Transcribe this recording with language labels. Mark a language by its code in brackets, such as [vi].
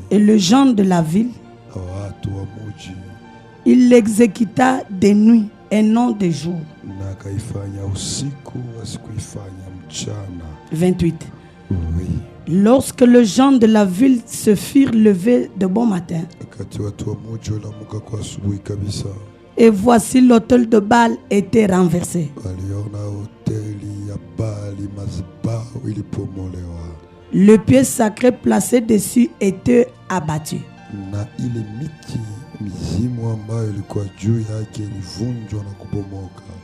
[fr] et les gens de la ville, [sw] na watu wa muji, [fr] il l'exécuta de nuit et non de jour. [sw] na akaifanya usiku, asikuifanya mchana. [fr] 28. Oui. Lorsque les gens de la ville se firent lever de bon matin, [sw] Wakati watu wa muji waliamka kwa asubuhi kabisa, [fr] et voici l'autel de Baal était renversé. [sw] waliona hoteli ya Baali, madhabahu ilipomolewa [fr] Le pied sacré placé dessus était abattu. [sw] na ile miti mizimu ambayo ilikuwa juu yake ilivunjwa na kubomoka,